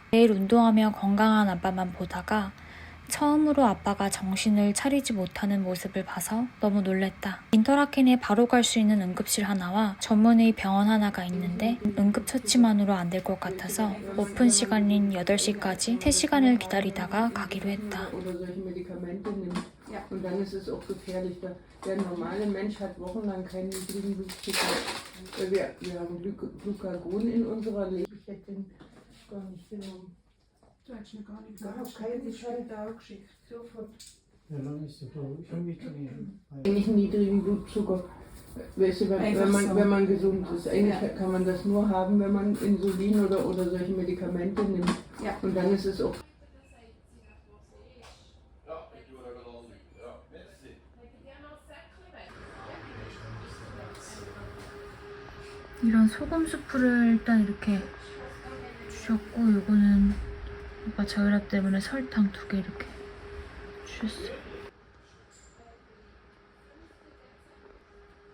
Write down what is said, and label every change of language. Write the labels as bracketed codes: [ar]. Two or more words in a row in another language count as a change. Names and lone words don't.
[ko] 매일 운동하며 건강한 아빠만 보다가 처음으로 아빠가 정신을 차리지 못하는 모습을 봐서 너무 놀랬다. 인터라켄에 바로 갈 수 있는 응급실 하나와 전문의 병원 하나가 있는데 응급처치만으로 안 될 것 같아서 오픈 시간인 8시까지 3시간을 기다리다가 가기로 했다. [de] Oder solche Medikamente nimmt. Und dann ist es auch gefährlich. Der normale Mensch hat wochenlang keinen niedrigen Blutzucker. Wir haben Glucagon in unserer Leber. Ich hätte den gar nicht genommen. Eigentlich einen niedrigen Blutzucker. Weißt du, wenn man gesund ist, eigentlich kann man das nur haben, wenn man Insulin oder solche Medikamente nimmt. Und dann ist es auch. [ko] 이런 소금 수프를 일단 이렇게 주셨고, 요거는 오빠 저혈압 때문에 설탕 2개 이렇게 주셨어요.